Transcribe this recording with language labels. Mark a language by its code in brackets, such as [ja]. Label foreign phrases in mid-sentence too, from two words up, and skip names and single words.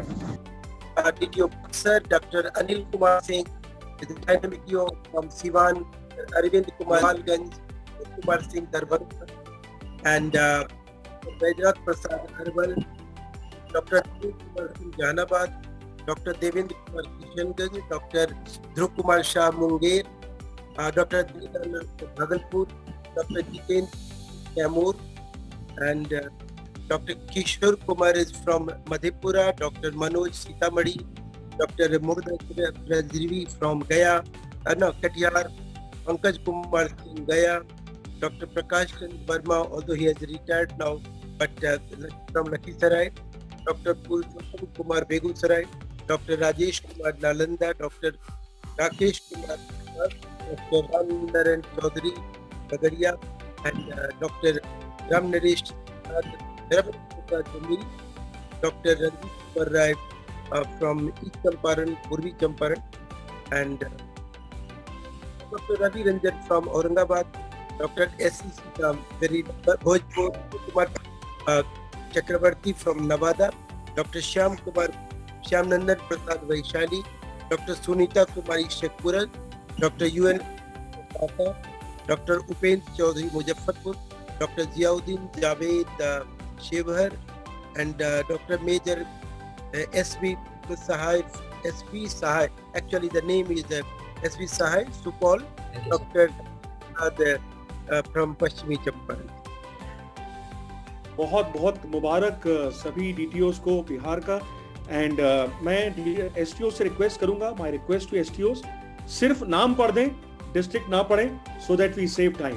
[en] DTO Sir, Dr. Anil Kumar Singh, the dynamic DTO from Sivan, Arvind Kumar Malganj, Kumar Singh Darbhanga, and Vaidrath Prasad Harbal, Dr. Kumar Singh Jahanabad, Dr. Devendra Kumar Kishanganj, Dr. Dhruv Kumar Shah Munger, Dr. Dilana Bhagalpur, Dr. Jiten Kamur, and Dr. Kishore Kumar is from Madhepura, Dr. Manoj Sitamadi, Dr. Mugdha Rajrivi from Gaya, Katihar, Pankaj Kumar Singh Gaya, Dr. Prakash Chand Verma, although he has retired now, but from Lakhisarai, Dr. Pulshottama Kumar Begusarai, Dr. Rajesh Kumar Nalanda, Dr. Rakesh Kumar, Dr. Ram Narayan Chaudhary Bagaria, and Dr. Ram Naresh Dr. Ranjit Kumar Rai from East Champaran, Purvi Champaran, and Dr. Ravi Ranjan from Aurangabad, Dr. S.C. from Bhojpur, Kumar Chakrabarti from Nevada, Dr. Shyam Nandan Prasad Vaishali, Dr. Sunita Kumari Shekpuran, Dr. U.N. Tata, Dr. Upendra Chaudhary Muzaffarpur, Dr. Ziauddin Javed Shevhar, and Dr. Major S.B. Sahai. Actually, the name is S.B. Sahai, Supal, Dr. from Pashchimi Champaran. [hi] बहुत बहुत मुबारक सभी DTOs को बिहार का, एंड मैं STO से रिक्वेस्ट करूंगा, [en] my request to STOs, [hi] सिर्फ नाम पढ़ दें, डिस्ट्रिक्ट ना पढ़ें, [en] so that we save time.